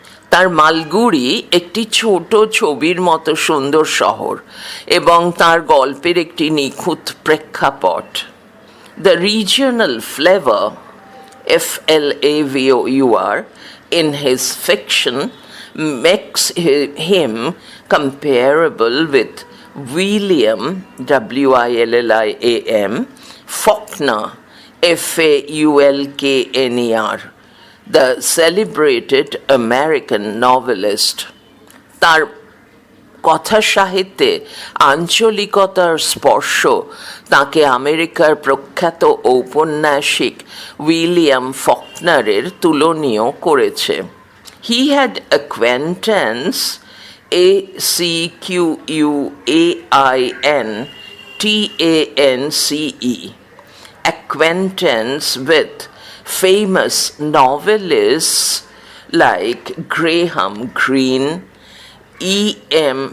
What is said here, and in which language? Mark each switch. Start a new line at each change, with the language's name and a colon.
Bangla: তার মালগুড়ি একটি ছোট ছবির মতো সুন্দর শহর এবং তার গল্পের একটি নিখুঁত প্রেক্ষাপট।
English: The regional flavor, FLAVOUR, in his fiction makes him comparable with William, WILLIAM, Faulkner, FAULKNER, the celebrated American novelist.
Bangla: তার কথা সাহিত্যে আঞ্চলিকতার স্পর্শ তাকে আমেরিকার প্রখ্যাত ঔপন্যাসিক উইলিয়াম ফকনারের তুলনীয় করেছে।
English: He had acquaintance, ACQUAINTANCE, acquaintance with famous novelists like Graham Greene, E.M.